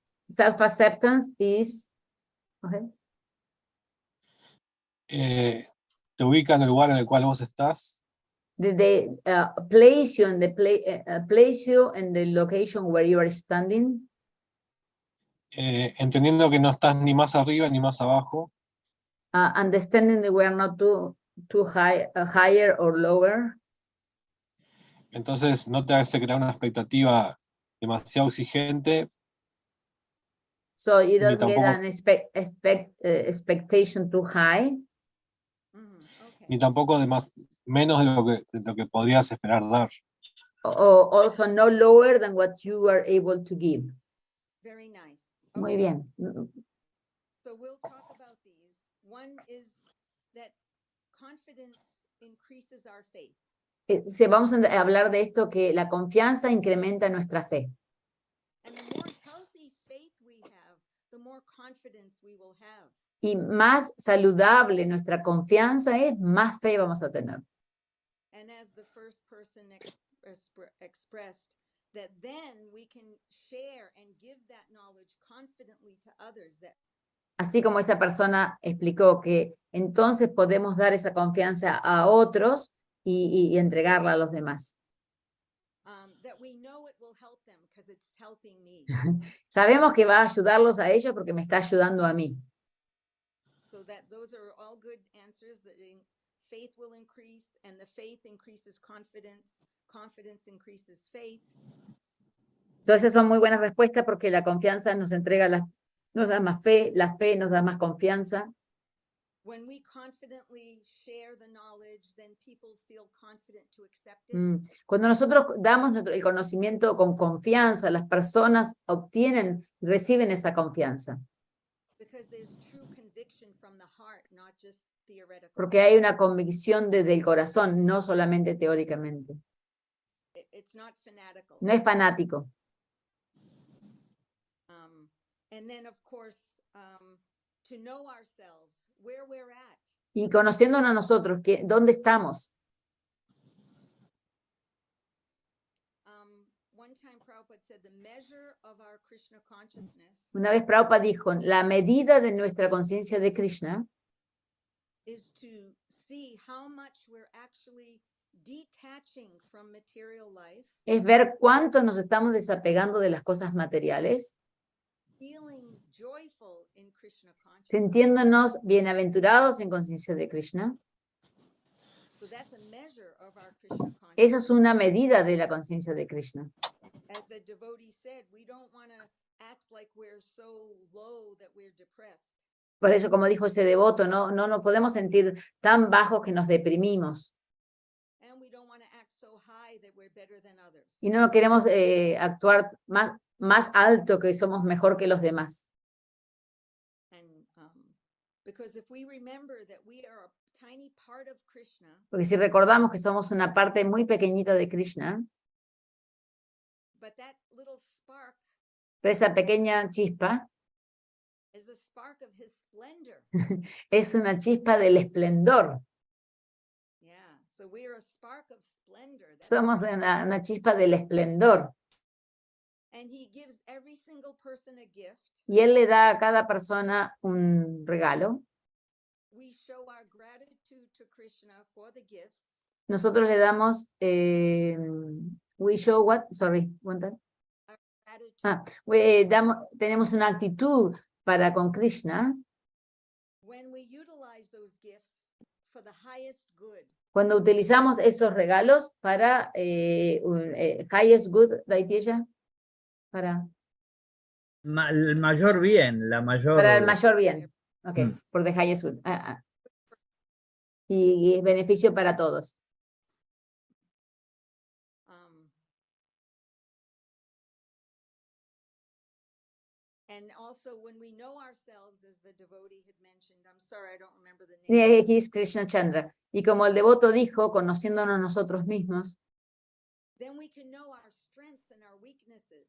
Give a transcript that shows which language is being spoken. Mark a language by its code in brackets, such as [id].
[en] Self-acceptance is, okay. [es] Te ubica en el lugar en el cual vos estás [en] They place you in the place you in the location where you are standing, [es] entendiendo que no estás ni más arriba ni más abajo, [en] understanding that we are not too high, higher or lower. [es] entonces no te hace crear una expectativa demasiado exigente, [en] So you [es] Ni [en] don't get [es] tampoco- [en] an expectation too high, Okay. [es] ni tampoco menos de lo que podrías esperar dar. [en] or also no lower than what you are able to give. Very nice. [es] Muy [en] Okay. [es] bien. [en] So we'll talk about these. One is that confidence increases our faith. [es] Vamos a hablar de esto, que la confianza incrementa nuestra fe. [en] And the more healthy faith we have, the more confidence we will have. [es] Y más saludable nuestra confianza es, más fe vamos a tener. [en] And as the first person expressed, that then we can share and give that knowledge confidently to others. That [es] Así como esa persona explicó que entonces podemos dar esa confianza a otros y entregarla a los demás. [en] that we know it will help them because it's helping me. [es] Sabemos que va a ayudarlos a ellos porque me está ayudando a mí. [en] So that those are all good answers. That faith will increase, and the faith increases confidence. Confidence increases faith. [es] Entonces son muy buenas respuestas porque la confianza nos entrega nos da más fe, la fe nos da más confianza. [en] When we confidently share the knowledge, then people feel confident to accept it. [es] Cuando nosotros damos el conocimiento con confianza, las personas obtienen, reciben esa confianza. [en] Because there's true conviction from the heart, not just theoretical. [es] Porque hay una convicción desde el corazón, no solamente teóricamente. [en] It's not fanatical. [es] No es fanático. [en] And then, of course, to know ourselves, where we're at. [es] Y conociéndonos a nosotros, ¿dónde estamos? [en] One time Prabhupada said the measure of our Krishna consciousness [es] Una vez Prabhupada dijo, la medida de nuestra conciencia de Krishna [en] is to see how much we're actually detaching from material life, [es] es ver cuánto nos estamos desapegando de las cosas materiales, [en] feeling joyful in Krishna consciousness. [es] sintiéndonos bienaventurados en conciencia de Krishna. [en] So that's a measure of our Krishna [es] Esa [en] consciousness. [es] es una medida de la conciencia de Krishna. [en] As the devotee said, we don't want to act like we're so low that we're depressed. [es] Por eso, como dijo ese devoto, no nos podemos sentir tan bajos que nos deprimimos. [en] And we don't want to act so high that we're better than others. [es] Y no queremos actuar más alto, que somos mejor que los demás. [en] And because if we remember that we are a tiny part of Krishna, [es] Porque si recordamos que somos una parte muy pequeñita de Krishna, [en] but that little spark [es] pero esa pequeña chispa [en] is a spark of his splendor. [es] es una chispa del esplendor. [en] Yeah, so we are a spark of splendor. [es] Somos una chispa del esplendor. [en] And he gives every single person a gift. [es] Y él le da a cada persona un regalo. [en] We show our gratitude to Krishna for the gifts. [es] Nosotros le damos, [en] we show what? Sorry, one time. Gratitude. [es] Tenemos una actitud para con Krishna. [en] when we utilize those gifts for the highest good, [es] Cuando utilizamos esos regalos para [en] highest good, [es] Daitilla, para El mayor bien, la mayor. para el mayor bien. Ok, Mm. por [en] the highest good. [es] Y es beneficio para todos. [en] and also when we know ourselves, as the devotee had mentioned, I'm sorry, I don't remember the name. [es] Aquí es Krishna Chandra. Y como el devoto dijo, conociéndonos nosotros mismos, [en] Then we can know our strengths and our weaknesses.